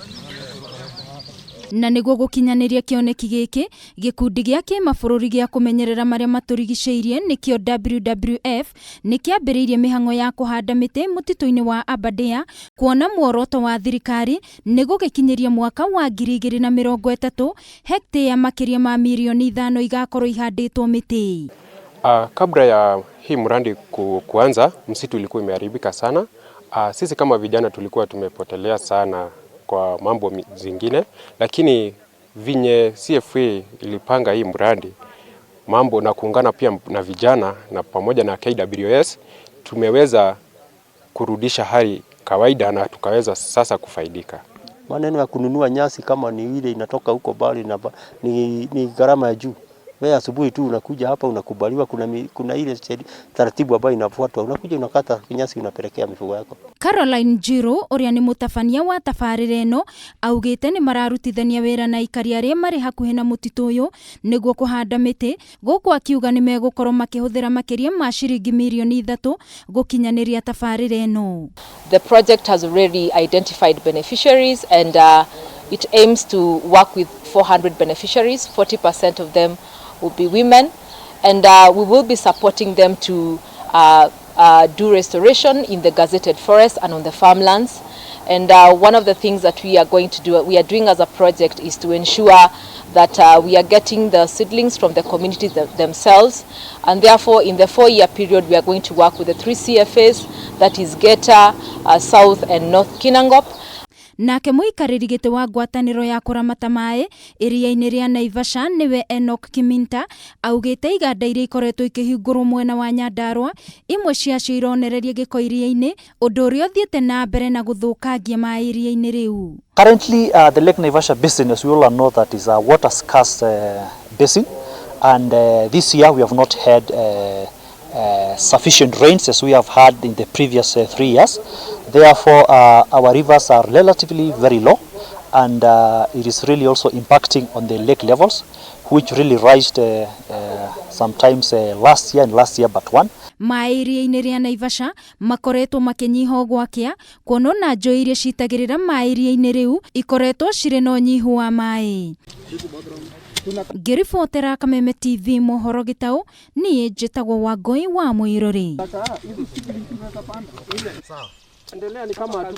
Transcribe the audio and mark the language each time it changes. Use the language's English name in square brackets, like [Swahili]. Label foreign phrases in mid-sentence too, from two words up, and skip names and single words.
[Kikuyu] Na nĩguo gũkinyanĩria kĩoneki gĩkĩ, gĩkundi gĩa kĩmabũrũri gĩa kũmenyerera marĩa matũrigicĩirie nĩkĩo WWF nĩ kĩambĩrĩirie mĩhang'o ya kũhanda mĩtĩ mũtitũ-inĩ wa Aberdare, kuona muoroto wa thirikari nĩ gũgĩkinyĩria mwaka wa 2030 hektea makĩria ma milioni 5 igakorwo ihandĩtwo mĩtĩ. [Swahili] Kabla ya hii mradi kuanza, msitu ilikuwa imeharibika sana. Sisi kama vijana tulikuwa tumepotelea sana kwa mambo zingine, lakini vinye CFA ilipanga hii mradi mambo na kuungana pia na vijana na pamoja na KWS, tumeweza kurudisha hali kawaida na tukaweza sasa kufaidika. Maneno ya kununua nyasi kama ni ile inatoka huko bali na ni gharama ya juu. Wewe asubuhi tu unakuja hapa unakubaliwa, kuna ile taratibu ambayo inafuatwa, unakuja unakata nyasi unapelekea mifugo yako. [Kikuyu] Caroline Njiro ũrĩa nĩ mũtabania wa tabarĩra ĩno augĩte nĩ mararutithania wĩra na aikari arĩa marĩ hakuhĩ na mũtitũ ũyũ nĩguo kũhanda mĩtĩ, gũkũ akiuga nĩ megũkorwo makĩhũthĩra makĩria ma ciringi milioni 3 gũkinyanĩria tabarĩra ĩno. [English] The project has already identified beneficiaries and it aims to work with 400 beneficiaries. 40% of them will be women, and we will be supporting them to do restoration in the gazetted forest and on the farmlands. And one of the things that we are doing as a project is to ensure that we are getting the seedlings from the communities themselves, and therefore in the 4-year period we are going to work with the 3 CFAs, that is Geta, South and North Kinangop. [Kikuyu] Nake mũikarĩri gĩtĩ wa ngwatanĩro ya kũramata maĩ iria-inĩ rĩa Naivasha nĩwe Enoch Kiminta augĩte iganda iria ikoretwo ikĩhingũrwo mwena wa Nyandarua imwe ciacio ironereria gĩko iria-inĩ, ũndũ ũrĩa ũthiĩte na mbere na gũthũkangia maĩ iria-inĩ rĩu. [English] Currently the Lake Naivasha basin, as we all know, that is a water scarce basin, and this year we have not had sufficient rains as we have had in the previous 3 years. Therefore, our rivers are relatively very low, and it is really also impacting on the lake levels, which really rised sometimes last year but one. [Kikuyu] Maĩ iria-inĩ rĩa Naivasha makoretwo makĩnyiha ũgwakĩa, kuona na njũĩ iria citagĩrĩra maĩ iria-inĩ rĩu ikoretwo cirĩ na ũnyihu wa maĩ. Ngĩribotera Kameme TV mohoro Gĩtaũ, niĩ njĩtagwo Wangũi wa Mũirũrĩ.